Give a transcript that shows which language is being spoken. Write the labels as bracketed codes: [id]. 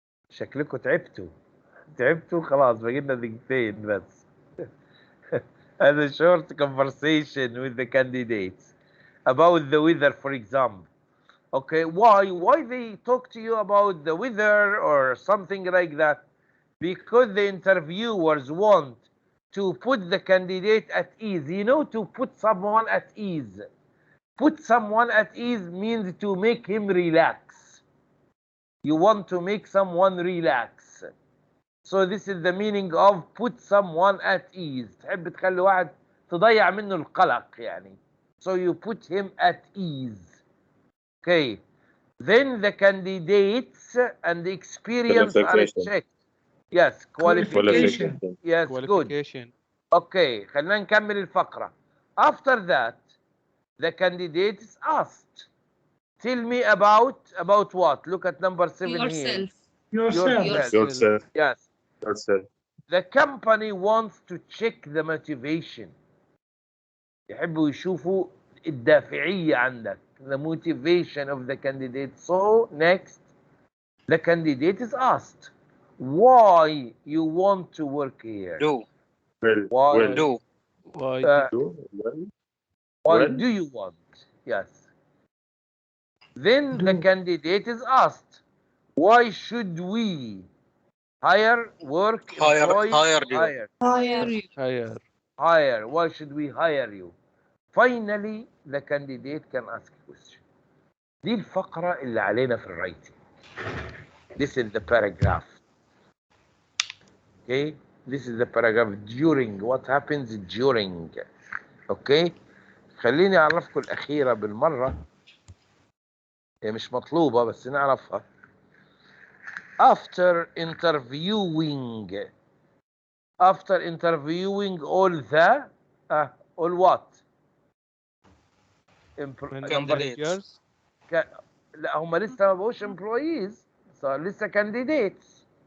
[ar] شكلكم تعبتوا خلاص بقى لنا دقيقتين بس. [en] As a short conversation with the candidates about the weather, for example. Okay, why they talk to you about the weather or something like that? Because the interviewers want to put the candidate at ease. You know, to put someone at ease. Put someone at ease means to make him relax. You want to make someone relax. So this is the meaning of put someone at ease. [ar] تحب تخلي واحد تضيع منه القلق يعني. [en] So you put him at ease. Okay. Then the candidates and the experience are checked. Yes, qualification. Yes, qualification. Good. [ar] Okay, خلينا نكمل الفقرة. [en] After that, the candidate is asked. Tell me about what? Look at number 7 here. Yourself. Yes. Yourself. The company wants to check the motivation. [ar] يحبوا يشوفوا الدافعية عندك. [en] The motivation of the candidate. So next, the candidate is asked, why you want to work here? Why do you want? Yes. Then the candidate is asked, why should we hire, work, employ, hire? Why should we hire you? Finally, the candidate can ask a question. [ar] دي الفقرة اللي علينا في الرايتنج. [en] This is the paragraph. Okay, this is the paragraph during. What happens during? [ar] Okay, خليني أعرفكم الأخيرة بالمرة. هي مش مطلوبة بس نعرفها. [en] after interviewing all the all what managers. [ar] لا هم لسه ما بقوش employees صار لسه candidates.